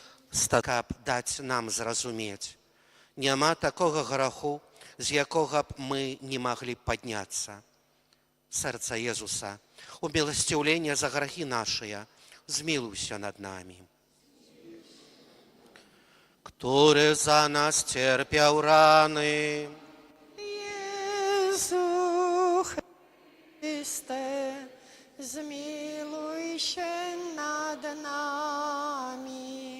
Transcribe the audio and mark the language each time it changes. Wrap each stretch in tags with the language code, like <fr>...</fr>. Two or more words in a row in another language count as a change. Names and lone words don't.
<be>Каб даць нам зразумець, няма такога граху, з якога б мы не маглі падняцца. Сэрца Езуса, у міласціўленне за грахі нашыя, змілуйся над намі.</be> <pl>Który za nas cierpiał rany, Jezu Chryste, zmiłuj się nad nami.</pl>